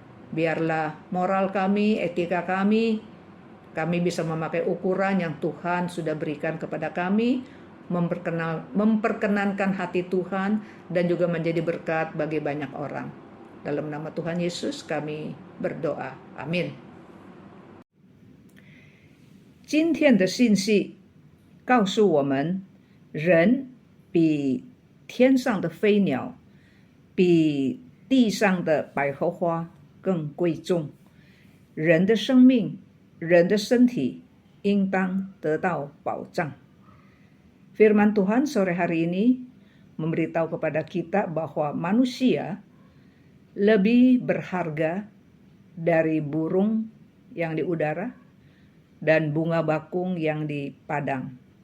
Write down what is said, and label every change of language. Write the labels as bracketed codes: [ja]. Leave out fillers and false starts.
[id] Biarlah moral kami, etika kami bisa memakai ukuran yang Tuhan sudah berikan kepada kami, memperkenankan hati Tuhan, dan juga menjadi berkat bagi banyak orang. Dalam nama Tuhan Yesus kami berdoa. Amin. [zh] 今天的信息告诉我们，人比天上的飞鸟，比地上的百合花更贵重。人的生命，人的身体应当得到保障. [id] Firman Tuhan sore hari ini memberitahu kepada kita bahwa manusia lebih berharga dari burung yang di udara dan bunga bakung yang di padang.